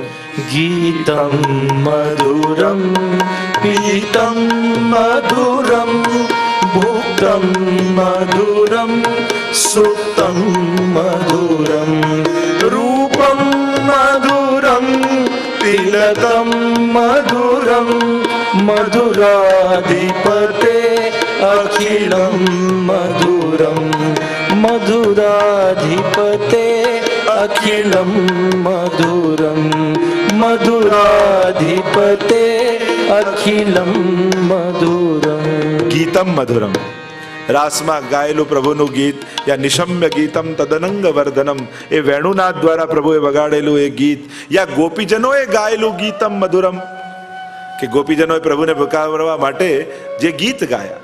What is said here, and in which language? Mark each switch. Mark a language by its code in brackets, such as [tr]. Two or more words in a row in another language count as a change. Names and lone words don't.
[sa] गीतम मधुरम पीतम मधुरम भुक्तम मधुरम सुक्तम मधुरम रूपम मधुरम तिलकम मधुरम मधुराधिपते अखिलम मधुरम मधुराधिपते अखिलम मधुरम मधुराधिपते अखिलम मधुरम. गीतम मधुरम, [gu] રાસમાં ગાયેલું પ્રભુનું ગીત, [sa] या निशम्य गीतम तदनंग वर्धनम, [gu] એ વેણુનાથ દ્વારા પ્રભુએ વગાડેલું એ ગીત, યા ગોપીજનોએ ગાયેલું [sa] गीतम मधुरम, [gu] કે ગોપીજનોએ પ્રભુને ભકાવવા માટે જે ગીત ગાયા.